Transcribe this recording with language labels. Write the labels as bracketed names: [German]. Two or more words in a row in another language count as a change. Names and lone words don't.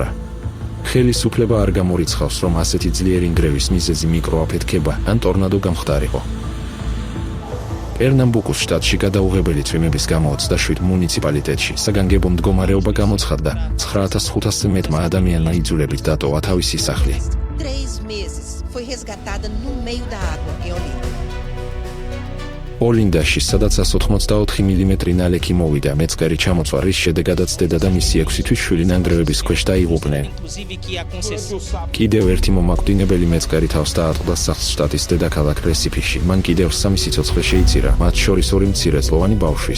[Georgian] ხელისუფლება არ გამორიცხავს, რომ ასეთი ძლიერი ნგრევის მიზეზი მიკროაფეთქება ან ტორნადო გამხდარიყო. პერნამბუკუს შტატში გადაუღებელი წვიმების გამო 27 მუნიციპალიტეტში საგანგებო მდგომარეობა გამოცხადდა, 9500 მეტმა ადამიანმა იძულებით დატოვა თავისი სახლი. [Portuguese] 3 meses foi resgatada no meio da água em Olinda. [Georgian] ოლინდაში, სადაც 184 მმ ნალექი მოვიდა, მეწყერი ჩამოწვა, რის შედეგადაც დედა და მისი 6 თვის შვილი ნანგრევების ქვეშ დაიღუპნენ. კიდევ ერთი მომაკვდინებელი მეწყერი თავს დაატყდა სახლს შტატის დედაქალაქ რესიფიში. მან კიდევ 3 სიცოცხლე შეიწირა, მათ შორის 2 მცირეწლოვანი ბავშვის.